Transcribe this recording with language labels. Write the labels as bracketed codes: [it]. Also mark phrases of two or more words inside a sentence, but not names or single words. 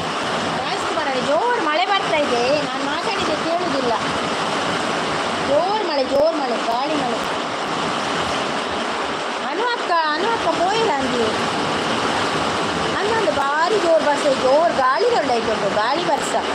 [kn] ರಾಜ್ಕುಮಾರ್ ಅವರಿಗೆ ಜೋರು ಮಳೆ ಬರ್ತಾ ಇದೆ, ನಾನು ಮಾತಾಡಿದ್ದೆ ಕೇಳುವುದಿಲ್ಲ. ಜೋರು ಮಳೆ ಗಾಳಿ ಮಳೆ. [tcy] ಅನು ಅಕ್ಕ ಪೋಯಿಲ್ಲ ಅಂದಿ ಅನ್ನೊಂದು ಭಾರಿ ಜೋರು ಬರ್ಸ, [kn] ಜೋರು ಗಾಳಿ ದೊಡ್ಡಾಯ್ತು, [tcy] ಗಾಳಿ ಬರ್ಸ.